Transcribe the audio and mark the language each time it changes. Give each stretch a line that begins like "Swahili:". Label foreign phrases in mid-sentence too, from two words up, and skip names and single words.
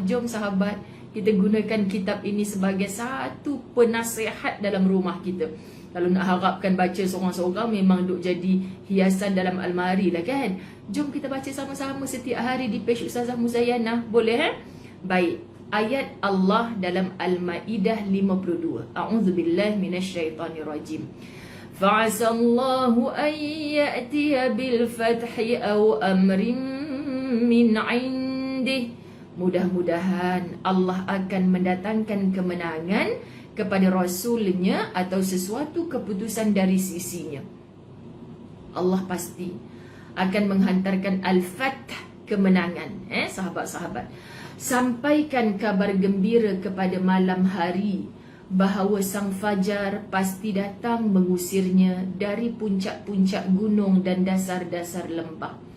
Malay: Jom sahabat, kita gunakan kitab ini sebagai satu penasihat dalam rumah kita. Kalau nak harapkan baca seorang-seorang, memang duk jadi hiasan dalam almari lah kan. Jom kita baca sama-sama setiap hari di page Ustazah Muzayyanah. Boleh Baik. Ayat Allah dalam Al-Maidah 52.
Arabic: أعوذ بالله من الشيطان الرجيم. فعسى الله أن يأتي بالفتح أو أمر من عنده.
Malay: Mudah-mudahan Allah akan mendatangkan kemenangan kepada Rasulnya atau sesuatu keputusan dari sisinya. Allah pasti akan menghantarkan Al-Fath, kemenangan. Sahabat-sahabat, sampaikan kabar gembira kepada malam hari bahawa sang fajar pasti datang mengusirnya dari puncak-puncak gunung dan dasar-dasar lembah.